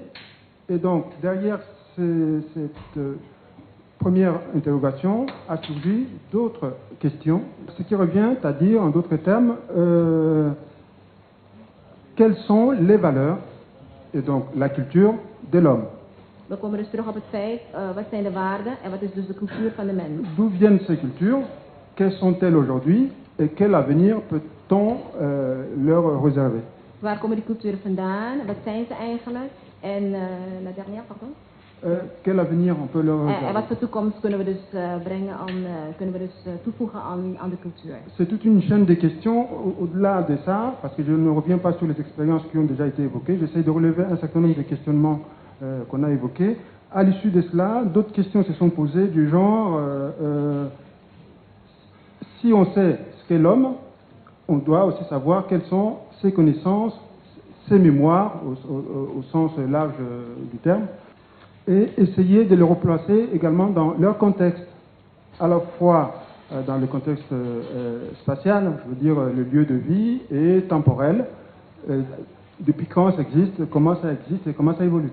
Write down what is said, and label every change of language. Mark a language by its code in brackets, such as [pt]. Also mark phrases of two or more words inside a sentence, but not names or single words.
[fr] Et donc, derrière cette première interrogation a surgi d'autres questions, ce qui revient à dire, en d'autres termes, quelles sont les valeurs et donc la culture de l'homme. [nl] We komen dus terug op het feit, wat zijn de waarden en wat is dus de cultuur van de mens. [fr] D'où viennent ces cultures? Quelles sont-elles aujourd'hui? Et quel avenir peut-on leur réserver? [nl] Waar komen die culturen vandaan? Wat zijn ze eigenlijk? En [fr] la dernière, pardon? Quel avenir on peut leur réserver? [nl] En wat voor toekomst kunnen we dus brengen aan, kunnen we dus toevoegen aan de cultuur? [fr] C'est toute une chaîne de questions au-delà de ça, parce que je ne reviens pas sur les expériences qui ont déjà été évoquées. J'essaie de relever un certain nombre de questionnements qu'on a évoqués. À l'issue de cela, d'autres questions se sont posées du genre si on sait ce qu'est l'homme, on doit aussi savoir quelles sont ses connaissances, ses mémoires au sens large du terme, et essayer de les replacer également dans leur contexte, à la fois dans le contexte spatial, je veux dire le lieu de vie, et temporel, depuis quand ça existe, comment ça existe et comment ça évolue.